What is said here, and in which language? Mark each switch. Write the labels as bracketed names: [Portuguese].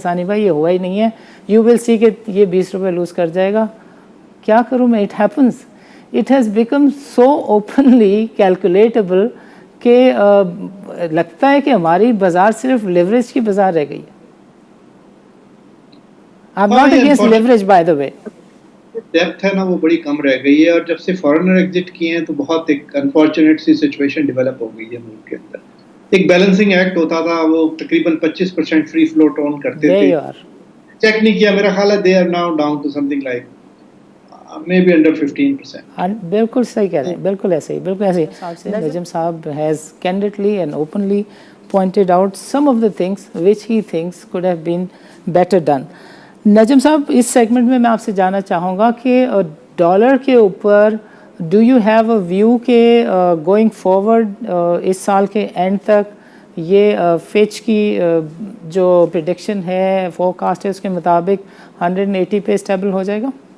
[Urdu] ثانی بھائی یہ ہوا ہی نہیں ہے, [English] you will see [Urdu] کہ یہ 20 روپے لوز کر جائے گا. کیا کروں میں, [English] it happens, it has become so openly calculatable [Urdu] کہ لگتا ہے کہ ہماری بازار صرف لیوریج کی بازار رہ گئی ہے. [English] I'm not against leverage by the way. [Urdu] Depth ہے نا وہ بڑی کم رہ گئی ہے, اور جب سے فارنر ایگزٹ کیے ہیں تو بہت ایک انفارچونیٹ سی سچویشن ڈیولپ ہو گئی ہے ملک کے اندر. ایک بیلنسنگ ایکٹ ہوتا تھا, وہ تقریباً 25% فری فلوٹ اون کرتے تھے, چیک نہیں کیا, میرا خیال ہے [English] they are now down to something like maybe under 15%. [Urdu] بالکل صحیح کہہ رہے ہیں, بالکل ایسے ہی, بالکل ایسے ہی. نجم صاحب [English] has candidly and openly pointed out some of the things which he thinks could have been better done. [Urdu] نجم صاحب, اس سیگمنٹ میں آپ سے جاننا چاہوں گا کہ ڈالر کے اوپر [English] do you have a view [Urdu] کہ گوئنگ فارورڈ اس سال کے اینڈ تک یہ فچ کی جو پریڈکشن ہے, فور کاسٹ ہے, اس کے مطابق 180 پہ اسٹیبل ہو جائے گا؟